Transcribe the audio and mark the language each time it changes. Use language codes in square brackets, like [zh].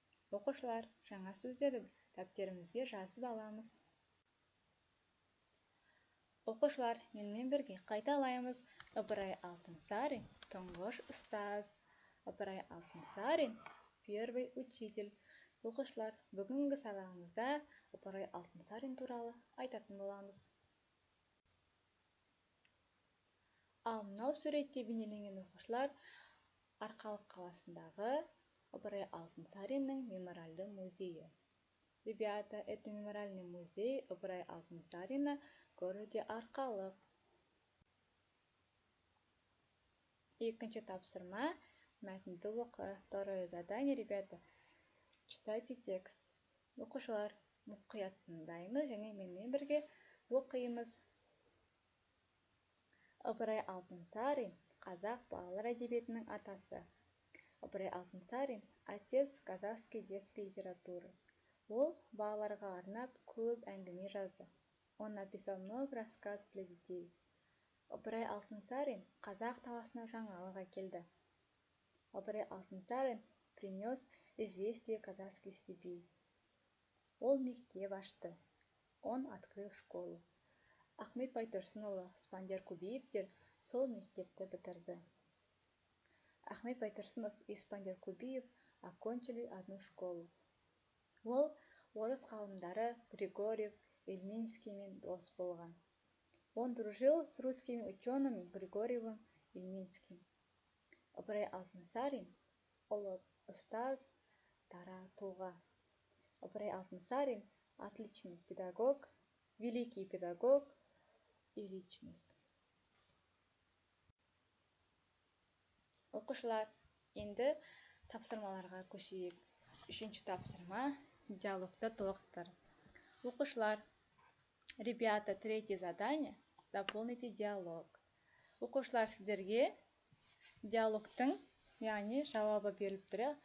[kk] Оқушылар, жаңа сөздерді дәптерімізге жазып аламыз. Оқушылар, менімен бірге қайталаймыз. Ыбырай Алтынсарин, тұңғыш ұстаз. [ru] Ыбырай Алтынсарин, первый учитель. [kk] Оқушылар, бүгінгі сабағымызда Ыбырай Алтынсарин туралы айтатын боламыз. Ал мынау суретте бейнеленген оқушылар Арқалық қаласындағы Ыбырай Алтынсариннің мемориалды музейі. [ru] Ребята, это мемориальный музей Ыбырай Алтынсарина в городе Арқалық. [kk] Екінші тапсырма, мәтінді оқы. [ru] Второе задание, ребята, читайте текст. [kk] Оқушылар, мұқият тыңдаймыз және менімен бірге оқимыз. Ыбырай Алтынсарин қазақ балалар әдебиетінің атасы. [ru] Ыбырай Алтынсарин отец казахской детской литературы. [kk] Ол балаларға арнап көп әңгіме жазды. [ru] Он написал много рассказов для детей. [kk] Ыбырай Алтынсарин қазақ даласына жаңалық әкелді. [ru] Ыбырай Алтынсарин принес известие казахских степей. [kk] Ол мектеп ашты. [ru] Он открыл школу. [kk] Ахмет Байтұрсынұлы, Спандияр Кубиевтер сол мектепті бітірді. [ru] Ахмет Байтұрсынов и Спандияр Кубиев окончили одну школу. [kk] Ол орыс ғалымдары Григорьев, Ильминскиймен дос болған. [ru] Он дружил с русскими учеными Григорьевым и Ильминским. [kk] Ыбырай Алтынсарин ұлы ұстаз, дара тұлға. [ru] Ыбырай Алтынсарин отличный педагог, великий педагог и личность. [kk] Оқушылар, енді тапсырмаларға көшейік. Үшінші тапсырма – диалогты толықтыр. Оқушылар, [ru] ребята, третье задание – дополните диалог. [kk] Оқушылар, сіздерге диалогтың, яғни жауабы беріліп тұр.